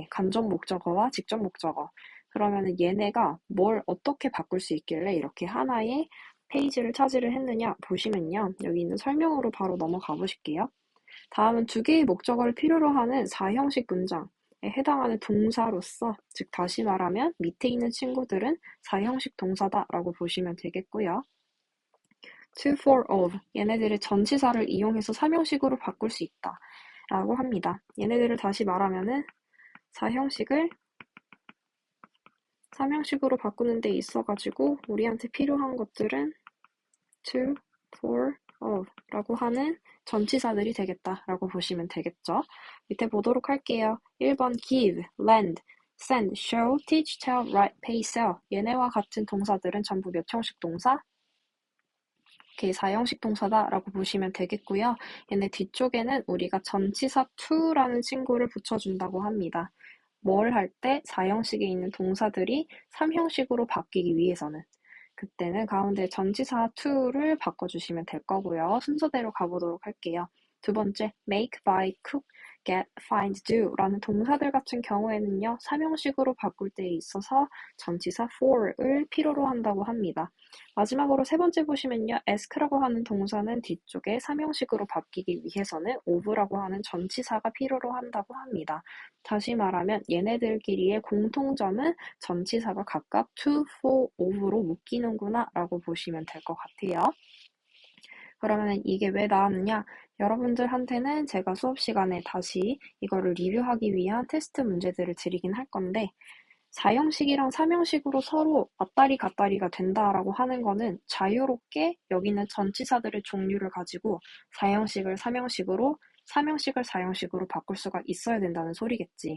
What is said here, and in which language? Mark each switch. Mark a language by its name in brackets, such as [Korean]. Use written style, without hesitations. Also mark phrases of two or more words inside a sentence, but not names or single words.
[Korean] 간접 목적어와 직접 목적어. 그러면은 얘네가 뭘 어떻게 바꿀 수 있길래 이렇게 하나의 페이지를 차지를 했느냐 보시면요. 여기 있는 설명으로 바로 넘어가 보실게요. 다음은 두 개의 목적어를 필요로 하는 4형식 문장에 해당하는 동사로서, 즉 다시 말하면 밑에 있는 친구들은 4형식 동사다라고 보시면 되겠고요. [English] to, for, of [Korean] 얘네들의 전치사를 이용해서 3형식으로 바꿀 수 있다 라고 합니다. 얘네들을 다시 말하면은 4형식을 3형식으로 바꾸는 데 있어가지고 우리한테 필요한 것들은 [English] to, for, of [Korean] 라고 하는 전치사들이 되겠다라고 보시면 되겠죠. 밑에 보도록 할게요. 1번 [English] give, lend, send, show, teach, tell, write, pay, sell [Korean] 얘네와 같은 동사들은 전부 몇 형식 동사? 이렇게 4형식 동사다라고 보시면 되겠고요. 얘네 뒤쪽에는 우리가 전치사 to라는 친구를 붙여준다고 합니다. 뭘 할 때 4형식에 있는 동사들이 3형식으로 바뀌기 위해서는 그때는 가운데 전치사 to를 바꿔주시면 될 거고요. 순서대로 가보도록 할게요. 두 번째, [English] make, buy, cook, get, find, do [Korean] 라는 동사들 같은 경우에는요. 3형식으로 바꿀 때에 있어서 전치사 for를 필요로 한다고 합니다. 마지막으로 세 번째 보시면요. ask라고 하는 동사는 뒤쪽에 3형식으로 바뀌기 위해서는 of라고 하는 전치사가 필요로 한다고 합니다. 다시 말하면 얘네들끼리의 공통점은 전치사가 각각 [English] to, for, [Korean] of로 묶이는구나 라고 보시면 될 것 같아요. 그러면 이게 왜 나왔느냐? 여러분들한테는 제가 수업 시간에 다시 이거를 리뷰하기 위한 테스트 문제들을 드리긴 할 건데 4형식이랑 3형식으로 서로 왔다리 갔다리가 된다라고 하는 거는 자유롭게 여기는 전치사들의 종류를 가지고 4형식을 3형식으로 3형식을 4형식으로 바꿀 수가 있어야 된다는 소리겠지.